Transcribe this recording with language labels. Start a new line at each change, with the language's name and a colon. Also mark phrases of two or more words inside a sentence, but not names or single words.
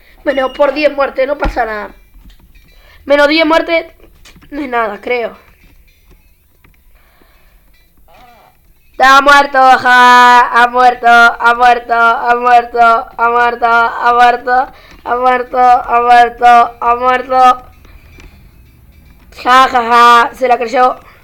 Spanish: Bueno, por 10 muertes, no pasa nada. Menos 10 muertes no es nada, creo. Ha muerto, ja, ha muerto, ha muerto, ha muerto, ha muerto, ha muerto, ha muerto, ha muerto, ha muerto. Ja, ja, ja, se la creyó.